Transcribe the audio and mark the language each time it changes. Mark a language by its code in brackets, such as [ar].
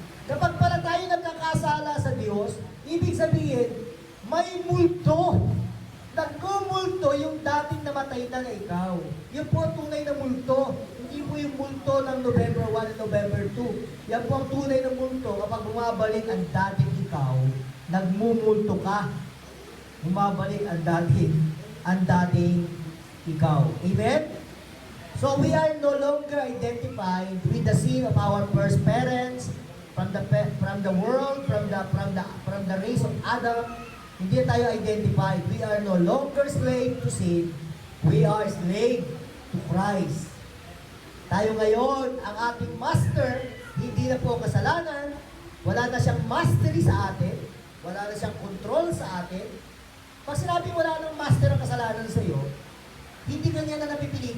[tl] Kapag pala tayo nagkakasala sa Diyos, ibig sabihin, may multo. Nagmumulto yung dating namatay na ikaw. Yun po ang tunay na multo. Hindi po yung multo ng November 1 at November 2. Yan po ang tunay na multo kapag bumabalik ang dating ikaw, nagmumulto ka. Bumabalik ang dating ikaw. Amen? [en] So we are no longer identified with the sin of our first parents, from the world, from the race of Adam. [tl] Hindi tayo identified. [en] We are no longer slave to sin. We are slave to Christ. [tl] Tayo ngayon, ang ating master, hindi na po kasalanan. Wala na siyang mastery sa atin. Wala na siyang control sa atin. Pag sinabing wala nang master ang kasalanan sa iyo, hindi ka niya na napipilit.